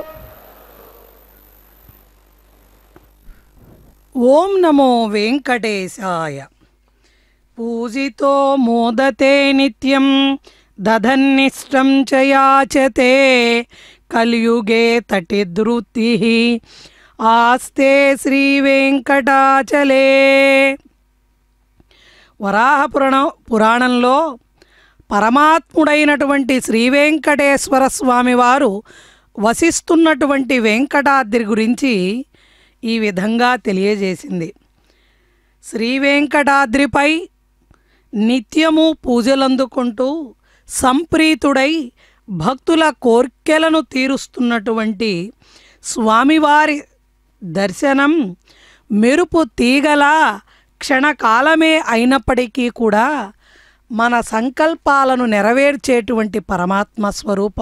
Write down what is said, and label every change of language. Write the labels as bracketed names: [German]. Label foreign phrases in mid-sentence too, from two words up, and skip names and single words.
[Sanskrit] ओम नमो वेंकटेशाय। पूजितो मोदते नित्यं दधन्निष्टं च याचते कलियुगे तटिद्रुतिः आस्ते श्री वेंकटाचले। [Telugu] వరాహ పురాణంలో పరమాత్ముడైనటువంటి శ్రీ వెంకటేశ్వర స్వామి వారు వసిస్తున్నటువంటి వెంకటాద్రి గురించి ఈ విధంగా తెలియజేసింది. శ్రీ వెంకటాద్రిపై నిత్యము పూజలందుకుంటూ సంప్రీతుడై భక్తుల కోర్కెలను తీరుస్తున్నటువంటి స్వామివారి దర్శనం మెరుపు తీగల క్షణకాలమే అయినప్పటికీ కూడా మన సంకల్పాలను నెరవేర్చేటువంటి పరమాత్మ స్వరూపం.